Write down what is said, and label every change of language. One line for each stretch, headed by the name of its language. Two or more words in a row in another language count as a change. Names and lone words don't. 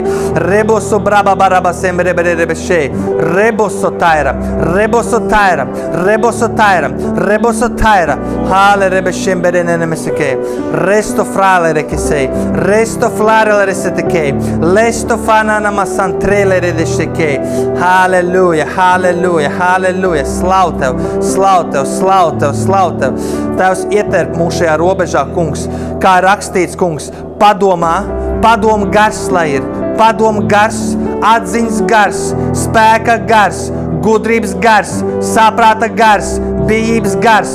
Latvian: Reboso brababarabasemberebese. Reboso taira. Hale rebeshemberenemeseke. Resto frale che sei. Resto flare reseteke. Lesto fanana masantrele redesheke. Halleluja. Slavu Tev. Tēvs, ieterp mūs šajā robežā, kungs. Kā rakstīts, kungs, padomu gars, lai ir. Padomu gars, atziņas gars, spēka gars, gudrības gars, saprāta gars, bijības gars.